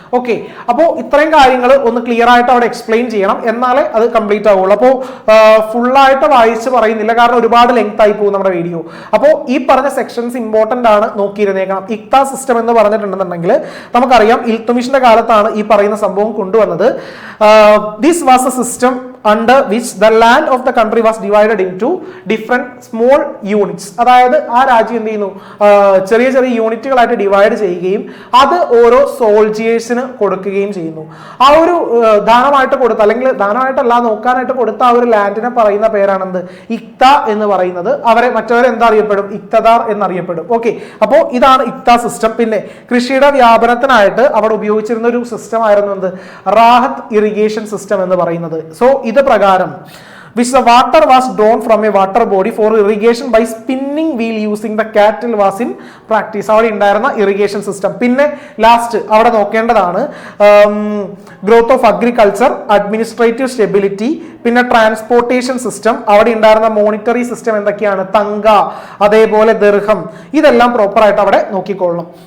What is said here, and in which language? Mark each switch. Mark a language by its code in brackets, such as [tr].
[ml] Okay, അപ്പോൾ ഇത്രയും കാര്യങ്ങൾ ഒന്ന് ക്ലിയർ ആയിട്ട് അവിടെ എക്സ്പ്ലെയിൻ ചെയ്യണം, എന്നാലേ അത് കംപ്ലീറ്റ് ആവുള്ളൂ. അപ്പോൾ ഫുള്ളായിട്ട് വായിച്ച് പറയുന്നില്ല, കാരണം ഒരുപാട് ലെങ്ത് ആയി പോകും നമ്മുടെ വീഡിയോ. അപ്പോൾ ഈ പറഞ്ഞ സെക്ഷൻസ് ഇമ്പോർട്ടന്റ് ആണ്, നോക്കിയിരുന്നേക്കണം. ഇക്ത സിസ്റ്റം എന്ന് പറഞ്ഞിട്ടുണ്ടെന്നുണ്ടെങ്കിൽ നമുക്കറിയാം ഇൽത്തുമിഷിന്റെ കാലത്താണ് ഈ പറയുന്ന സംഭവം കൊണ്ടുവന്നത്. [en] This was a system under which the land of the country was divided into different small units. [ml] അതായത് ആ രാജ്യം എന്ത് ചെയ്യുന്നു, ചെറിയ ചെറിയ യൂണിറ്റുകളായിട്ട് ഡിവൈഡ് ചെയ്യുകയും അത് ഓരോ സോൾജിയേഴ്സിന് കൊടുക്കുകയും ചെയ്യുന്നു. ആ ഒരു ദാനമായിട്ട് കൊടുത്ത, അല്ലെങ്കിൽ ദാനമായിട്ടല്ല നോക്കാനായിട്ട് കൊടുത്ത ആ ഒരു ലാൻഡിനെ പറയുന്ന പേരാണെന്ത്? ഇക്ത എന്ന് പറയുന്നത്. അവരെ മറ്റവരെ എന്താ അറിയപ്പെടും? ഇക്തദാർ എന്നറിയപ്പെടും. ഓക്കെ, അപ്പോൾ ഇതാണ് ഇക്ത സിസ്റ്റം. പിന്നെ കൃഷിയുടെ വ്യാപനത്തിനായിട്ട് അവിടെ ഉപയോഗിച്ചിരുന്ന ഒരു സിസ്റ്റം ആയിരുന്നു എന്ത്? റാഹത്ത് ഇറിഗേഷൻ സിസ്റ്റം എന്ന് പറയുന്നത്. [en] So ഇത് പ്രകാരം which the water was drawn from a water body for irrigation by spinning wheel using the cattle was in practice. [ml] അവിടെ ഉണ്ടായിരുന്ന ഇറിഗേഷൻ സിസ്റ്റം. പിന്നെ ലാസ്റ്റ് അവിടെ നോക്കേണ്ടതാണ് growth of agriculture, administrative stability, പിന്നെ ട്രാൻസ്പോർട്ടേഷൻ സിസ്റ്റം, അവിടെ ഉണ്ടായിരുന്ന മോണിറ്ററി സിസ്റ്റം എന്തൊക്കെയാണ്, തങ്ക, അതേപോലെ ദിർഹം, ഇതെല്ലാം പ്രോപ്പർ ആയിട്ട് അവിടെ നോക്കിക്കൊള്ളണം.